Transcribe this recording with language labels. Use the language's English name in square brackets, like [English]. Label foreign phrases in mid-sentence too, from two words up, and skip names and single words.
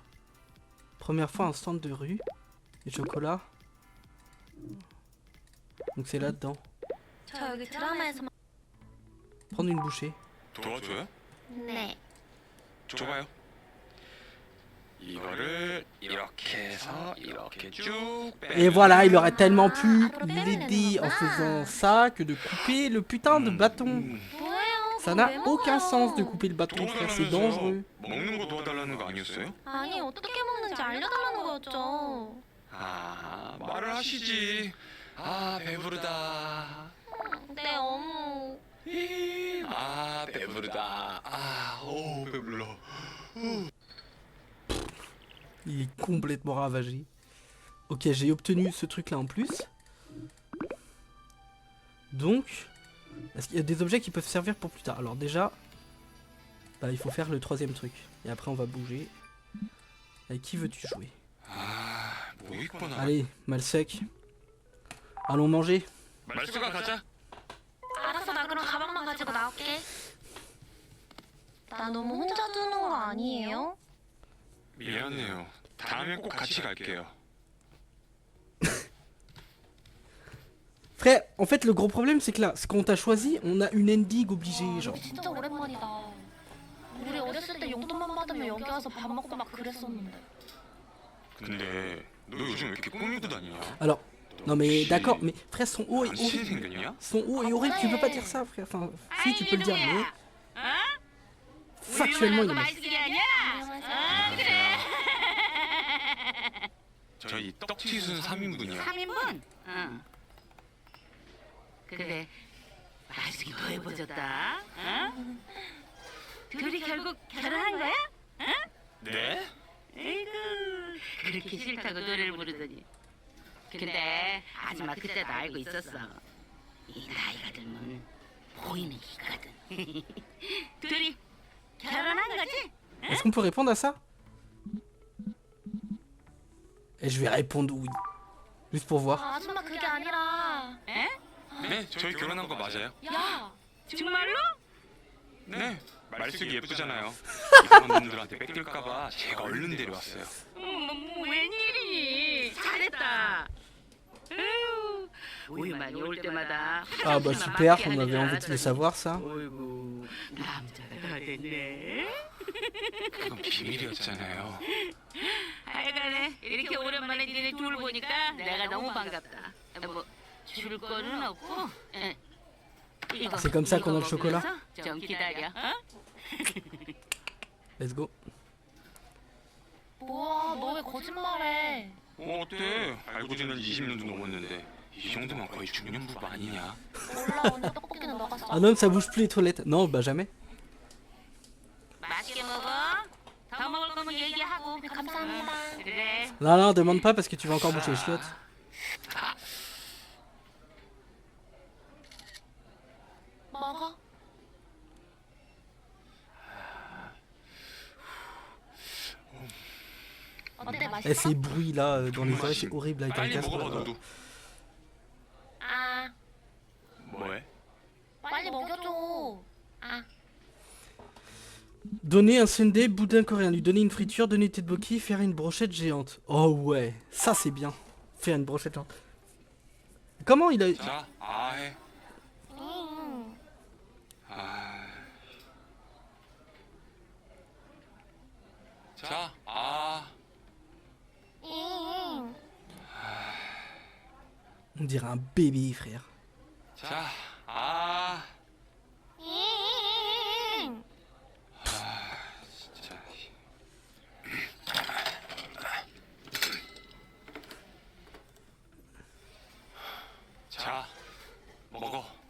[French] Première fois un stand de rue. Et chocolat. Donc c'est là-dedans. [Korean] 저 여기 드라마에서 [French] Prendre une bouchée. [Korean] 도와줘요? 네. 줘봐요. 이거를 이렇게 해서 이렇게 쭉 [French] Et voilà, il aurait tellement pu l'aider en faisant ça que de couper le putain de bâton. [Korean] 뭐예요? [French] Ça n'a aucun sens de couper le bâton, frère, c'est dangereux. [Korean] 먹는 거 도와달라는 거 아니었어요? 아니, 어떻게 먹는지 알려달라는 거였죠. 아, 말을 하시지. 아, 배부르다. 네, 어묵. 아, 배부르다. 아, 오, 배불러. [French] Il est complètement ravagé. Ok, j'ai obtenu ce truc là en plus. Donc, est-ce qu'il y a des objets qui peuvent servir pour plus tard? Alors déjà, bah, il faut faire le troisième truc. Et après on va bouger. Avec qui veux-tu jouer? [Korean] 아, 뭐 있구나. [French] Allez, Malsec. Allons manger. [Korean] 말수가 가자. 알았어, 나 그럼 가방만 가지고 나올게. 나 너무 혼자 두는 거 아니에요? 미안해요. 다음에 꼭 같이 갈게요. [French] Frère, en fait le gros problème c'est que là, quand on t'a choisi, on a une ending obligée, genre. [Korean] 여기 진짜 오랜만이다. 우리 어렸을 때 용돈만 받으면 여기 와서 밥 먹고 막 그랬었는데. 근데 너 요즘 왜 이렇게 꾸미고 다니냐? [French] Alors, non mais d'accord, mais frère, son haut est [Korean] 당신이 [French] horrible. [Korean] 생겼냐? [French] Son haut est horrible, tu peux pas dire ça, frère. Enfin, si tu peux le dire, mais. Factuellement, il est moche. [Korean] 저희 떡튀순 3인분이요. 3인분? 응. 그래, 맛있게 더해보졌다. 응? 둘이 결국 결혼한 거야? 응? 네? 에이구, 그렇게 싫다고 노래를 부르더니. 근데 아줌마 그때도 알고 있었어. 이 나이가 들면 보이는 기거든. 둘이 결혼한 거지? [French] Est-ce qu'on peut répondre à ça? Et je vais répondre oui. Juste pour voir. [Korean] 아, 아줌마 그게 아니라. 에? 네, 저희 결혼한 거 맞아요. 야, 정말로? 네, 말숙이 예쁘잖아요. 이상한 분들한테 뺏길까봐 제가 얼른 데려왔어요. 웬일이니? 잘했다. 에휴, 우유 많이 올 때마다 [French] Ah bah super, on avait envie de le savoir ça. [Korean] 어이구, 남자가 다 됐네. 그건 비밀이었잖아요. 하여간에 이렇게 오랜만에 니네 둘 보니까 내가 너무 반갑다. 뭐 줄 거는 없고. 이거, [French] C'est comme ça qu'on a le [Korean] 이거 [French] chocolat. [Korean] 먹으면서 좀 기다려. 어? [English] Let's go. [Korean] 뭐야, 너 왜 거짓말해? 어때? 알고 지낸 지 20년도 넘었는데 이 정도면 거의 중년부부 아니냐? 몰라, 오늘 떡볶이는 너가 써. [French] Un homme ça bouge plus les toilettes. Non, bah jamais. [Korean] 맛있게 먹어. 더 먹을 거면 얘기하고. 감사합니다. 그래. [French] Non, non, demande pas parce que tu vas encore boucher les chiottes. [Korean] 먹어. 어때, [French] Et [Korean] 맛있어? [French] ces bruits là dans les oreilles, c'est horrible avec un [Korean] 빨리 [French] casque. [Korean] 먹어봐 너도. 아, 뭐해? 빨리 먹여줘. 아, [French] Donner un sundae boudin coréen, lui donner une friture, donner une tteokbokki, faire une brochette géante. Oh ouais, ça c'est bien. Faire une brochette géante. Comment il a... [Korean] 자, 아 해. 아. 자, 아. [French] On dirait un bébé, frère. [Korean] 자, 아. 진짜. 자, 먹어.